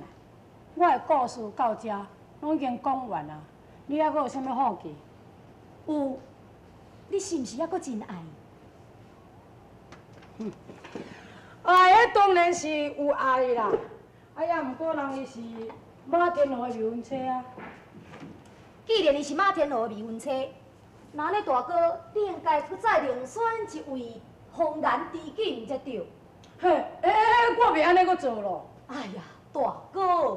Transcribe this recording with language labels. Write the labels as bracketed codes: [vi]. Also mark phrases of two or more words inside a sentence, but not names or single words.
[nan] 我的故事到这，拢已经讲完啊，你还阁有啥物好奇？有，你是毋是还阁真爱？爱的当然是有爱啦，啊，也毋过人伊是马天河的未婚妻啊。既然伊是马天河的未婚妻，那你大哥，你应该搁再另选一位红颜知己才对。嘿，我袂安尼阁做咯。哎呀，大哥，